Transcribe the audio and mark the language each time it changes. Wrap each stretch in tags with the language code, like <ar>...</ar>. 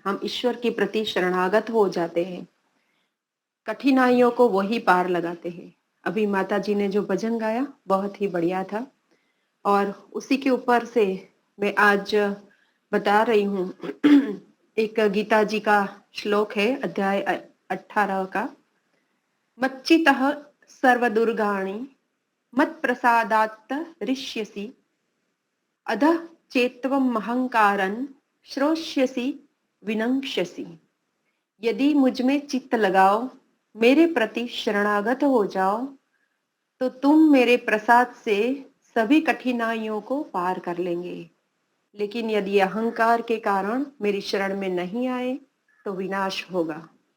<hi>हम ईश्वर के प्रति शरणागत हो जाते हैं, कठिनाइयों को वही पार लगाते हैं। अभी माता जी ने जो भजन गाया बहुत ही बढ़िया था, और उसी के ऊपर से मैं आज बता रही हूँ। एक गीता जी का श्लोक है, अध्याय 18 का।</hi> <sa>मच्चितः सर्वदुर्गाणि मत प्रसादात् ऋष्यसि अधः चेत्त्वम् अहंकारन् श्रोष्यसि विनंक्ष्यसि।</sa> <hi>यदि मुझ में चित्त लगाओ, मेरे प्रति शरणागत हो जाओ, तो तुम मेरे प्रसाद से सभी कठिनाइयों को पार कर लेंगे। लेकिन यदि अहंकार के कारण मेरी शरण में नहीं आए तो विनाश होगा।</hi>